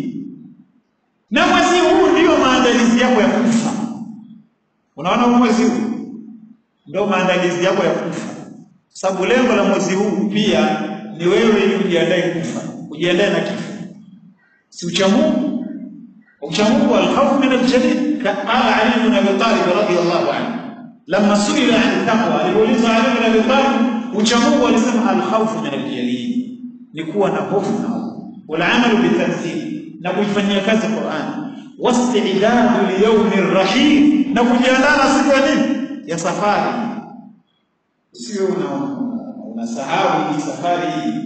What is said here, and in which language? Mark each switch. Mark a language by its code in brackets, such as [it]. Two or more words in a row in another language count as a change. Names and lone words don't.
[sw] Na mwezi huu ndio maandalizi yako ya kufa. Unaona mwezi huu ndio maandalizi yako ya kufa. Sababu lengo la mwezi huu pia ni wewe ili ujiandae kufa, ujiandae na kifo. Si uchamungu. [ar] Uchamungu الخوف من الجليل. قال Ali ibn Abi Talib رضي الله عنه لما سئل عن التقوى, [sw] aliuliza Ali ibn Abi Talib uchamungu, alisema [ar] الخوف من الجليل, [sw] ni kuwa na hofu na Allah, [ar] والعمل بالتنزيل, [sw] na kuifanyia kazi Qur'an, [ar] والاستعداد ليوم الرحيم, [sw] na kujiandaa na siku ya nini? Ya safari. Sio unasahau hii safari hii.